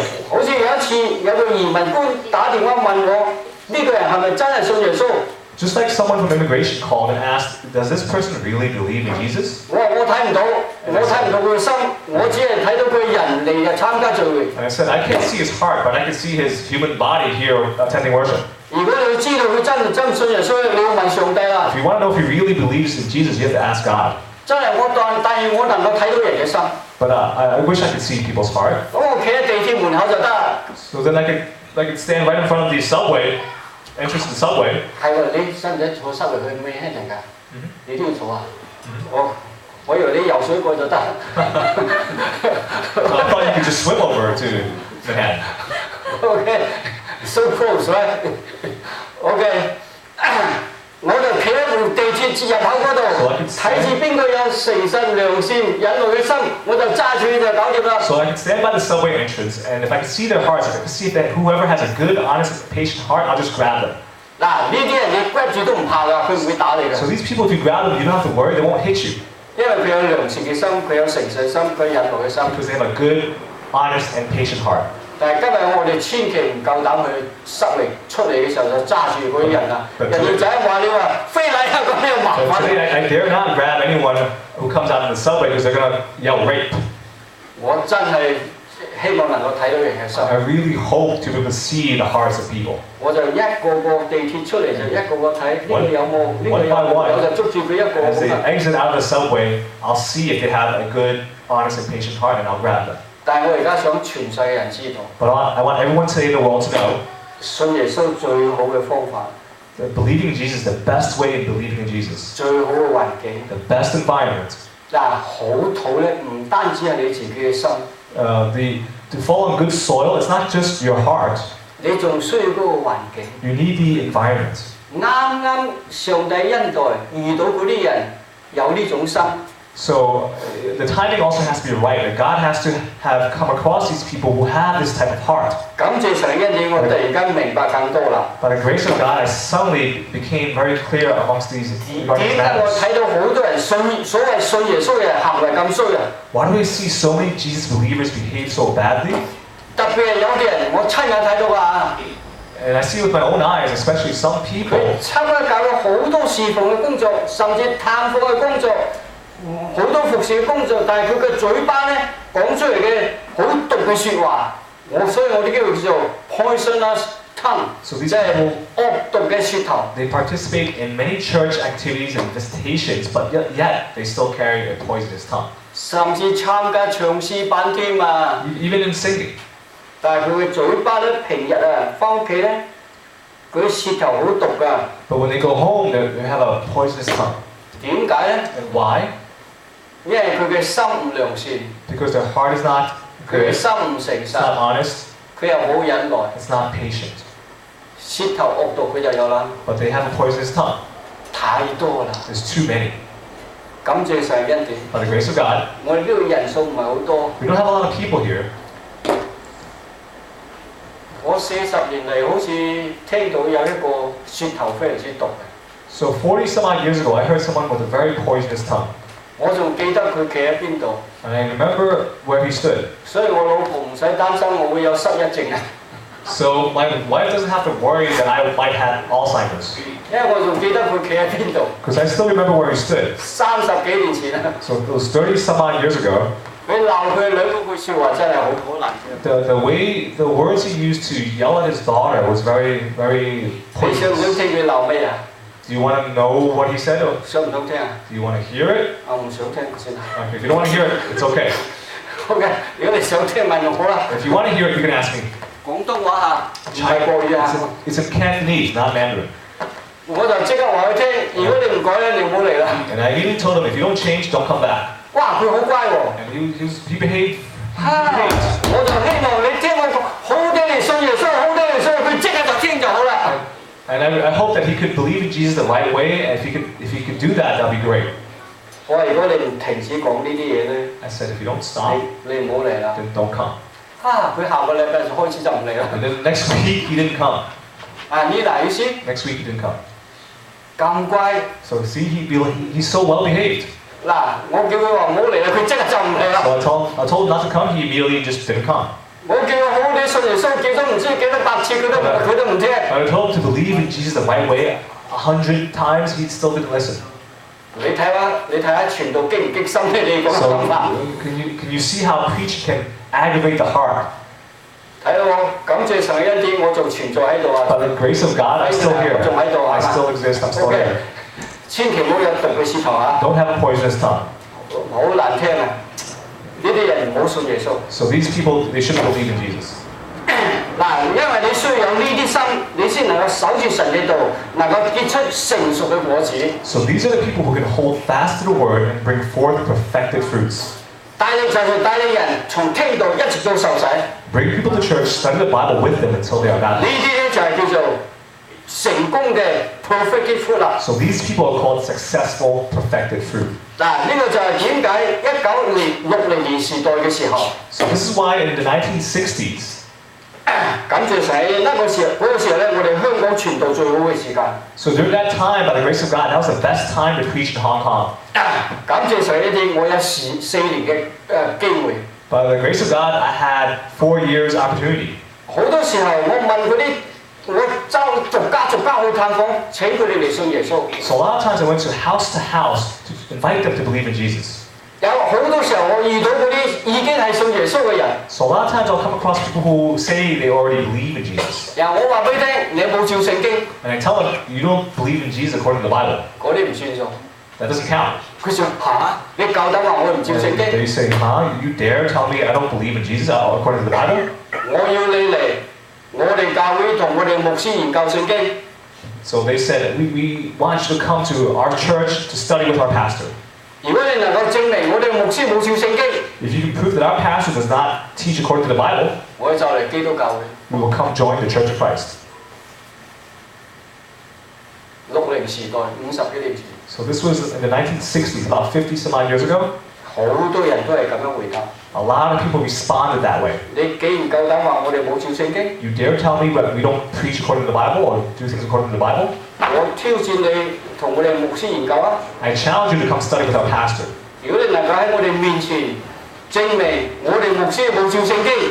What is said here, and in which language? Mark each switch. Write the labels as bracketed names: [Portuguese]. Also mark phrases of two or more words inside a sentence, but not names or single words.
[Cantonese] 好似有一次有個移民官打電話問我，呢個人係咪真係信耶穌？ [English] Just like someone from immigration called and asked, does this person really believe in Jesus? [Cantonese] 我話我睇唔到佢嘅心，我只係睇到佢人嚟就參加聚會。 [English] And I said, I can't see his heart, but I can see his human body here attending worship. [Cantonese] 如果你要知道佢真信耶穌，你要問上帝啦。 [English] If you want to know if he really believes in Jesus, you have to ask God. [Cantonese] 真係但係我能夠睇到人嘅心。 [English] But I wish I could see people's heart. [Cantonese] 咁我企喺地鐵門口就得。 [English] So then I could stand right in front of the subway, entrance to the subway. [Cantonese] 係喎，你使唔使坐塞入去咩輕人㗎？你都要坐啊？我以為你游水過就得。 [English] I thought you could just swim over to Manhattan. Okay, so close, right? Okay. [Cantonese] 我就企喺地鐵入口嗰度，睇住邊個有誠實、良善、忍耐嘅心，我就揸住就搞掂啦。 [English] So I can stand by the subway entrance, and if I can see their hearts, if I can see that whoever has a good, honest, patient heart, I'll just grab them. [Cantonese] 嗱，呢啲人你 grab 住都唔怕㗎，佢唔會打你㗎。 [English] So these people, if you grab them, you don't have to worry, they won't hit you. [Cantonese] 因為佢有良善嘅心，佢有誠實嘅心，佢有忍耐嘅心。 [English] Because they have a good, honest, and patient heart. [Cantonese] 但係今日我哋千祈唔夠膽去塞嚟出嚟嘅時候就揸住嗰啲人啊！人哋就係話你話非禮啊咁樣麻 [English] But [Cantonese] 煩。 [English] today, I dare not grab anyone who comes out in the subway because they're going to yell rape. [Cantonese] 我真係希望能夠睇到人嘅心。 [English] I really hope to be able to see the hearts of people. [Cantonese] 我就一個個地鐵出嚟就一個個睇呢個有冇，呢個有冇，我就捉住佢一個 [English] As they [Cantonese] 咁啊！ [English] exit out of the subway, I'll see if they have a good, honest, and patient heart, and I'll grab them. [Cantonese] 但係我而家想全世嘅人知道， [English] But I want everyone today in the world to know [Cantonese] 信耶穌最好嘅方法， [English] that believing in Jesus is the best way in believing in Jesus. [Cantonese] 最好嘅環境。 [English] The best environment. [Cantonese] 嗱，好土咧，唔單止係你自己嘅心， [English] To fall on good soil, it's not just your heart. [Cantonese] 你仲需要嗰個環境。 [English] You need the environment. [Cantonese] 啱啱上帝恩待遇到嗰啲人有呢種心。 [English] So the timing also has to be right. That God has to have come across these people who have this type of heart. [Cantonese] 感謝神恩典，我突然間明白更多啦。 [English] By the grace of God, I suddenly became very clear amongst these [Cantonese] 點解我 [English] matters. [Cantonese] 睇到好多人所謂信耶穌嘅人行為咁衰啊？ [English] Why do we see so many Jesus believers behave so badly? [Cantonese] 特別係有啲人，我親眼睇到啊！ [English] And I see with my own eyes, especially some [Cantonese] 佢 [English] people, [Cantonese] 參加教會好多侍奉嘅工作，甚至探訪嘅工作，好多服侍嘅工作，但係佢嘅嘴巴咧講出嚟嘅好毒嘅説話，所以我哋叫佢做 [English] poisonous tongue， So [Cantonese] 即 [English] these [Cantonese] 係 [English] people, [Cantonese] 惡毒嘅舌頭。 [English] they participate in many church activities and visitations, but yet they still carry a poisonous tongue. [Cantonese] 甚至參加唱詩班添啊！ [English] Even in singing. [Cantonese] 但係佢嘅嘴巴咧，平日啊翻屋企咧，佢啲舌頭好毒㗎。 [English] But when they go home, they have a poisonous tongue. [Cantonese] 點解咧？ [English] And why? [Cantonese] 因為佢嘅心唔良善， [English] Because their heart is not [Cantonese] 佢嘅 [English] good, [Cantonese] 心唔誠 [English] it's [Cantonese] 實， [English] not honest, [Cantonese] 佢又冇忍耐， [English] it's not patient. [Cantonese] 舌頭惡毒佢就有啦。 [English] But they have a poisonous tongue. [Cantonese] 太多啦。 [English] There's too many. [Cantonese] 感謝上恩典， [English] By the grace of God, [Cantonese] 我哋呢度人數唔係好多。 [English] we don't have a lot of people here. [Cantonese] 我40年嚟好似聽到有一個舌頭非常之毒嘅， [English] So 40 some odd years ago, I heard someone with a very poisonous tongue. [Cantonese] 我仲記得佢企喺邊度， [English] And I remember where he stood. [Cantonese] 所以我老婆唔使擔心我會有失憶症啊， [English] So my wife doesn't have to worry that I might have Alzheimer's. [Cantonese] 因為我仲記得佢企喺邊度， [English] Because I still remember where he stood. [Cantonese] 30 幾年前啦， [English] So it was 30 some odd years ago. [Cantonese] 佢鬧佢女嗰句説話真係好難聽。 [English] The words he used to yell at his daughter was very, very [Cantonese] 你想唔想 [English] poisonous. [Cantonese] 聽佢鬧咩啊？ [English] Do you want to know what he said? Or [Cantonese] 想唔想聽啊？ [English] do you want to hear it? [Cantonese] 我唔想聽先啦。 [English] If you don't want to hear it, it's okay. [Cantonese] OK，如果你想聽問我啦， [English] If you want to hear it, you can ask me. [Cantonese] 廣東話嚇，唔係國語啊。 [English] It's in Cantonese, not Mandarin. [Cantonese] 我就即刻話佢聽，如果你唔改咧，你唔好嚟啦。 [English] And I even told him, if you don't change, don't come back. [Cantonese] 哇，佢好乖喎。 [English] And he behaved. [Cantonese] 我就希望你聽我講，好啲嚟信耶穌，好啲嚟信，佢即刻就聽就好啦。 [English] And I hope that he could believe in Jesus the right way. And if he could do that, that'd be great. [Cantonese] 我話如果你唔停止講呢啲嘢咧， [English] I said, if you don't stop, [Cantonese] 你唔好嚟啦。 [English] then don't come. [Cantonese] 佢下個禮拜就開始就唔嚟啦。 [English] And then next week he didn't come. [Cantonese] 你嗱意思 [English] Next week he didn't come. [Cantonese] 咁乖 [English] So see, he's so well behaved. [Cantonese] 嗱，我叫佢話唔好嚟啦，佢即刻就唔嚟啦。 [English] So I told him not to come. He immediately just didn't come. [Cantonese] 我叫佢好啲信耶穌，叫咗唔知幾多百次，佢都唔聽。 [English] I told him to believe in Jesus the right way 100 times. He still didn't listen. [Cantonese] 你睇下傳道激唔激心咧？你講嘅 [English] So [Cantonese] 諗法。 [English] can you see how preaching can aggravate the heart? [Cantonese] 睇到我感謝上恩典，我仲存在喺度啊！ [English] By the grace of God, I'm still here. [Cantonese] 我仲喺度啊 [English] I still exist. I'm still OK， here. [Cantonese] 千祈唔好有毒嘅舌頭啊！ [English] Don't have a poisonous tongue. [Cantonese] 好難聽啊！呢啲人唔好信耶穌。 [English] So these people, they shouldn't believe in Jesus. [Cantonese] 嗱，因為你需要有呢啲心，你先能夠守住神嘅道，能夠結出成熟嘅果子。 [English] So these are the people who can hold fast to the word and bring forth perfected fruits. [Cantonese] 帶領就係帶領人從聽道一直到受洗，呢 [English] Bring people to church, study the Bible with them until they are baptized. [Cantonese] 啲咧就係叫做成功嘅 [English] perfect fruit [Cantonese] 啦。 [English] So these people are called successful, perfected fruit. [Cantonese] 嗱，呢個就係點解1960年時代嘅時候， [English] So this is why in the 1960s, [Cantonese] 感謝神嗰個時候咧，我哋香港傳道最好嘅時間。 [English] so during that time, by the grace of God, that was the best time to preach in Hong Kong. [Cantonese] 感謝神呢啲，我有4年嘅機會。 [English] By the grace of God, I had 4 years opportunity. [Cantonese] 好多時候我問嗰啲，我逐家去探訪，請佢哋嚟信耶穌。 [English] So a lot of times I went to house to invite them to believe in Jesus. [Cantonese] 有好多時候我遇到嗰啲已經係信耶穌嘅人， [English] So a lot of times I'll come across people who say they already believe in Jesus. [Cantonese] 然後我話俾你聽，你有冇照聖經？ [English] And I tell them, you don't believe in Jesus according to the Bible. [Cantonese] 嗰啲唔算數。 [English] That doesn't count. [Cantonese] 佢想嚇，你夠膽話我唔照聖 [English] And [Cantonese] 經？ [English] they say, huh? You dare tell me I don't believe in Jesus according to the Bible? [Cantonese] 我要你嚟，我哋教會同我哋牧師研究聖經。 [English] So they said, we want you to come to our church to study with our pastor. [Cantonese] 如果你能夠證明我哋牧師冇照聖經， [English] If you can prove that our pastor does not teach according to the Bible, [Cantonese] 我哋就嚟基督教會。 [English] we will come join the Church of Christ. [Cantonese] 60 時代50幾年前， [English] So this was in the 1960s, about 50 some odd years ago. [Cantonese] 好多人都係咁樣回答。 [English] A lot of people responded that way. [Cantonese] 你既然夠膽話我哋冇照聖經， [English] You dare tell me that we don't preach according to the Bible or do things according to the Bible? [Cantonese] 我挑戰你同我哋牧師研究啊！ [English] I challenge you to come study with our pastor. [Cantonese] 如果你能夠喺我哋面前證明我哋牧師冇照聖經，